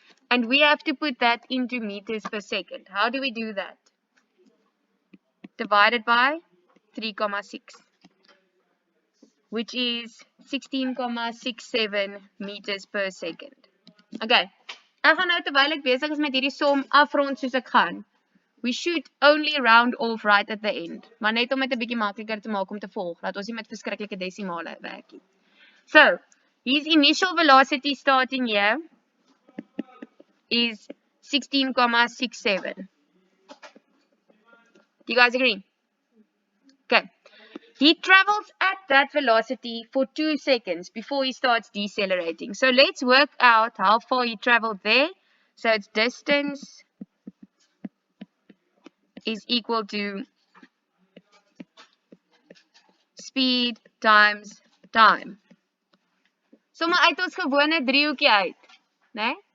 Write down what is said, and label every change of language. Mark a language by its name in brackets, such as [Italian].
[English] And we have to put that into meters per second. How do we do that? Divided by 3,6, which is 16,67 meters per second. [Afrikaans] Okay, ek gaan nou terwyl ek besig is met hierdie som afrond soos ek gaan. [English] We should only round off right at the end, [Afrikaans] maar net om dit 'n bietjie makliker te maak om te volg, dat ons nie met verskriklike desimale werk nie. [English] So, his initial velocity starting here is 16,67. Do you guys agree? Okay. He travels at that velocity for 2 seconds before he starts decelerating. So let's work out how far he traveled there. So it's distance is equal to speed times time. [Afrikaans] So maar uit ons gewone driehoekie uit, né?